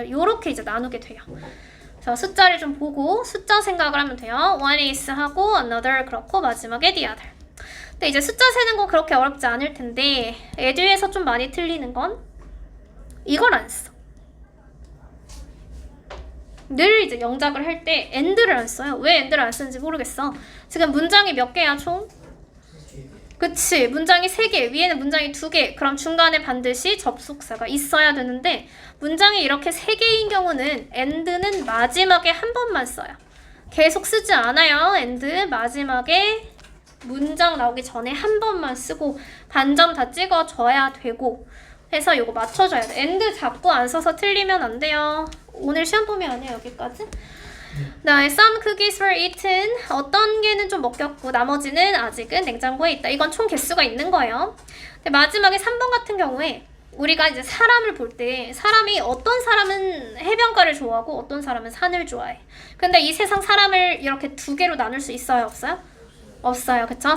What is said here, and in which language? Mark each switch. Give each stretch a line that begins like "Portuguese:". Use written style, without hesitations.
Korean: 요렇게 이제 나누게 돼요. 그래서 숫자를 좀 보고 숫자 생각을 하면 돼요.
English: one is
Korean: 하고
English: another
Korean: 그렇고 마지막에
English: the other.
Korean: 근데 이제 숫자 세는 건 그렇게 어렵지 않을 텐데 에듀에서 좀 많이 틀리는 건 이걸 안 써. 늘 이제 영작을 할 때 and를 안 써요. 왜 and를 안 쓰는지 모르겠어. 지금 문장이 몇 개야 총? 그치, 문장이 3개, 위에는 문장이 2개. 그럼 중간에 반드시 접속사가 있어야 되는데 문장이 이렇게 3개인 경우는 and는 마지막에 한 번만 써요. 계속 쓰지 않아요. and 마지막에 문장 나오기 전에 한 번만 쓰고 반점 다 찍어줘야 되고 해서 이거 맞춰줘야 돼. and 자꾸 안 써서 틀리면 안 돼요. 오늘 시험 범위 아니야 여기까지?
English: 네, some cookies were eaten.
Korean: 어떤 개는 좀 먹혔고 나머지는 아직은 냉장고에 있다. 이건 총 개수가 있는 거예요. 근데 마지막에 3번 같은 경우에 우리가 이제 사람을 볼 때 사람이 어떤 사람은 해변가를 좋아하고 어떤 사람은 산을 좋아해. 근데 이 세상 사람을 이렇게 두 개로 나눌 수 있어요? 없어요? 없어요. 그쵸?